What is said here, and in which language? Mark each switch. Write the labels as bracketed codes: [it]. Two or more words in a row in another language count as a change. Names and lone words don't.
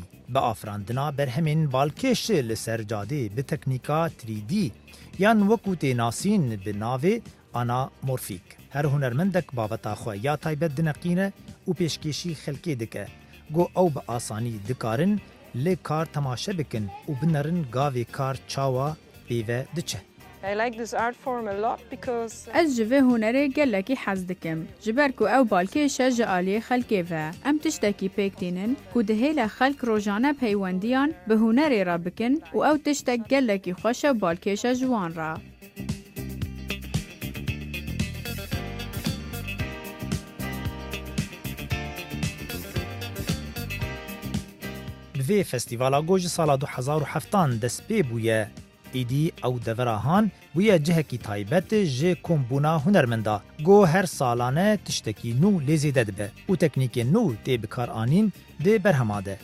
[ku] با آفراندنا برهمین بالکش لسر جاده به تکنیکا 3D یان وکوت ناسین به ناوی آنامورفیک. هر هنرمندک بابتا خواه یا تایبت دنقینه و پیشکشی خلکی دکه. گو او به آسانی دکارن لی کار تماشه بکن و بنرن گاوی کار چاوا بیوه دچه. [en] I like this art form a lot because [ku] از جوه هنره گلکی حز دکم. جبرکو او بالکیشه جالی خلکی و ام تشتکی پیکتینن که دهیل خلک روزانه پیوندیان به هنره را بکن و او تشتک گلکی خوش و بالکیشه جوان را. به فستیوالا گوج سال 2007 دست پی بویه ایدی او دورهان ویا جهکی تایبت جه کمبونا هنرمندا گو هر سالانه تشتکی نو لیزیده دبه و تکنیک نو تی بکار آنین ده برهماده.